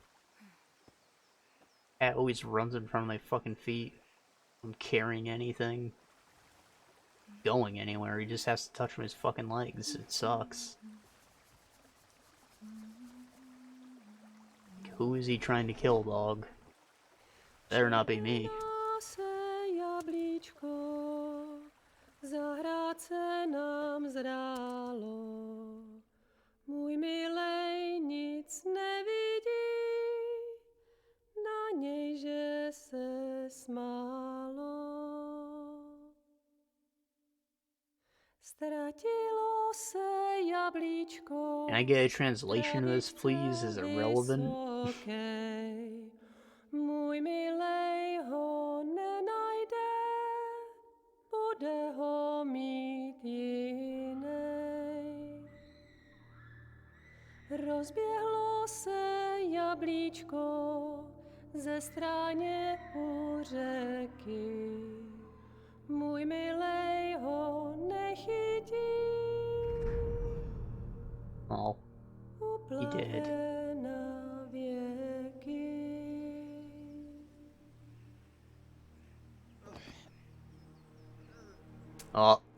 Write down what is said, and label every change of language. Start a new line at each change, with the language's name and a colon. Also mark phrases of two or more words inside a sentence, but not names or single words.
English: Cat always runs in front of my fucking feet. I'm carrying anything. Going anywhere, he just has to touch his fucking legs. It sucks. Who is he trying to kill, dog? Better not be me.
Czech: Zahrát se nám zdálo, můj milej nic nevidí, na něj, že se smálo. Ztratilo se jablíčko.
English: Can I get a translation of this, please? Is it relevant?
Czech: Můj milej ho nenajde, bude ho mít jinej. Rozběhlo se jablíčko ze stráně u řeky. Můj milej ho nechytí.
English: Oh, he did.
Czech: Na věky. Oh.